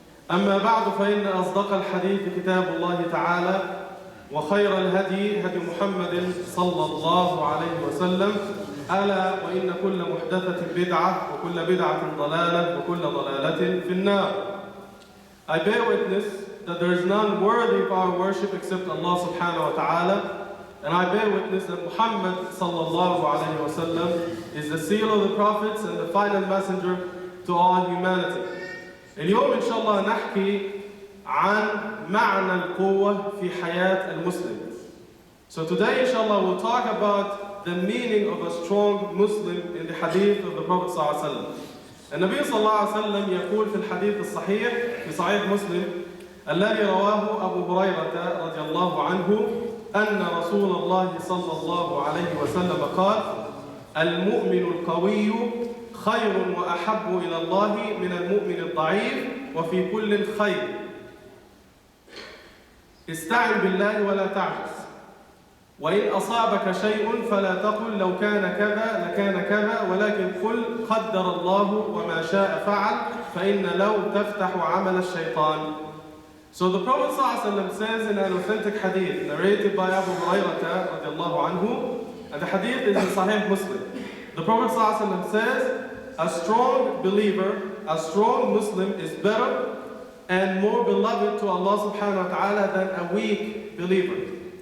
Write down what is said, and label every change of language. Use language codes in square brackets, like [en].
[ar] أما بعد فإن أصدق الحديث كتاب الله تعالى وخير الهدي هدي محمد صلى الله عليه وسلم ألا وإن كل محدثة بدعة وكل بدعة ضلالة وكل ضلالة في النار. [en] I bear witness that there is none worthy of our worship except Allah subhanahu wa ta'ala, and I bear witness that Muhammad sallallahu alayhi wa sallam is the seal of the prophets and the final messenger to all humanity. [ar] اليوم إن شاء الله نحكي عن معنى القوة في حياة المسلم. [en] So today [ar] إن شاء الله [en] we'll talk about the meaning of a strong Muslim in the hadith of the Prophet [ar] صلى الله عليه وسلم. النبي صلى الله عليه وسلم يقول في الحديث الصحيح في صحيح مسلم الذي رواه أبو هريرة رضي الله عنه أن رسول الله صلى الله عليه وسلم قال: المؤمن القوي خير وأحب إلى الله من المؤمن الضعيف وفي كل خير. استعن بالله ولا تعجز، وإن أصابك شيء فلا تقل لو كان كذا لكان كذا، ولكن قل قدر الله وما شاء فعل، فإن لو تفتح عمل الشيطان. [en] So the Prophet ﷺ says in an authentic hadith narrated by Abu Hurairah radiallahu anhu, and the hadith is in Sahih Muslim. The Prophet ﷺ says, a strong believer, a strong Muslim is better and more beloved to Allah subhanahu wa ta'ala than a weak believer.